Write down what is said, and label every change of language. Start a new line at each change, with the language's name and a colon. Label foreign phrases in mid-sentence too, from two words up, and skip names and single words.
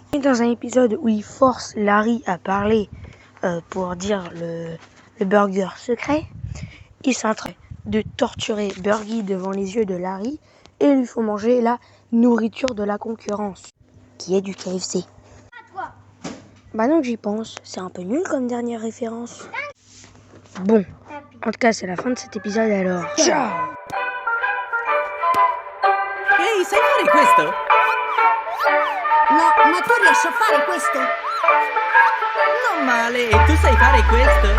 French: Et dans un épisode où il force Larry à parler pour dire le burger secret, il s'entraîne de torturer Burgie devant les yeux de Larry et lui faut manger la nourriture de la concurrence, qui est du KFC. Maintenant que j'y pense, c'est un peu nul comme dernière référence. Bon, en tout cas, c'est la fin de cet épisode alors. Ciao!
Italian: Ehi, sai fare questo? No, ma tu riesci a fare questo? Non male, tu sai fare questo?